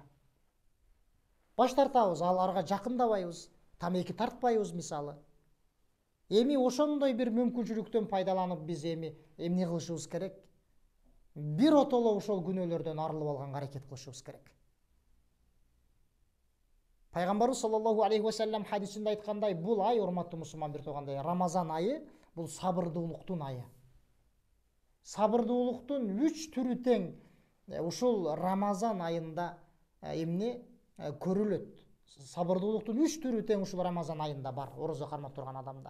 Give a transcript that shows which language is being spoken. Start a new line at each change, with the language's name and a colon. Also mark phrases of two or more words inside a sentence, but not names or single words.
Kyrgyz: Баш тартабыз, аларга жакындабайбыз, тамеки тартпайбыз мисалы. Эми ошондой бир мүмкүнчүлүктөн пайдаланып биз эмне кылышыбыз керек? Бир отоло ошол күнөөлөрдөн арылып алганга аракет кылышыбыз керек. Пайгамбарыбыз
Arabic: صلى الله عليه وسلم
Kyrgyz: хадисинде айткандай, бул ай, урматтуу мусулман бир туугандар, Рамазан айы бул сабырдуулуктун айы. Сабырдуулуктун 3 түрү тең ушул Рамазан айында эмне көрүлөт. Сабырдуулуктун 3 түрү тең ушул Рамазан айында бар, орозо кармап турган адамда.